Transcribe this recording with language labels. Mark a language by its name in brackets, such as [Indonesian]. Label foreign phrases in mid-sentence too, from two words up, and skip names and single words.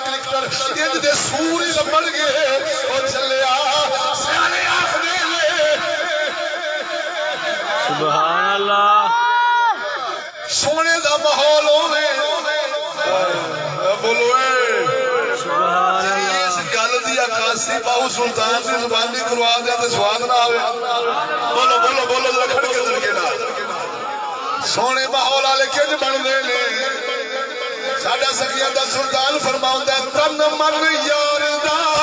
[Punjabi] اندر انج دے سور ہی لبن گے او چلیا سیانے آخدے نے [Arabic] سبحان اللہ [Punjabi] سونے دا ماحول ہوے بولو [Arabic] سبحان اللہ [Punjabi] اس گل دی عکاسی باو سلطان دی زبانی کروا دے تے سواد نہ آوے بولو بولو بولو ذرا کھڑ کے ذرا نال سونے ماحول والے کنج بندے نے ساڈا سکیاں دا سلطان فرماوندا ہے تن من یار دا